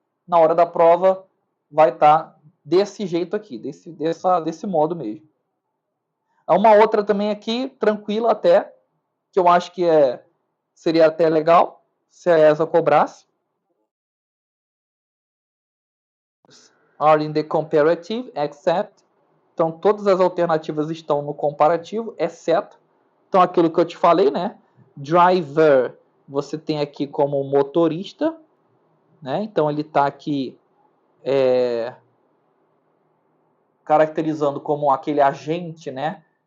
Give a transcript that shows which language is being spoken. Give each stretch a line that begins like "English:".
Portuguese: Na hora da prova vai estar desse jeito aqui, desse modo mesmo. Há uma outra também aqui, tranquila até, que eu acho que seria até legal se a ESA cobrasse.
English: Are in the comparative, except.
Portuguese: Então, todas as alternativas estão no comparativo, exceto. Então, aquilo que eu te falei, né? Driver, você tem aqui como motorista, né? Então, ele está aqui caracterizando como aquele agente, né?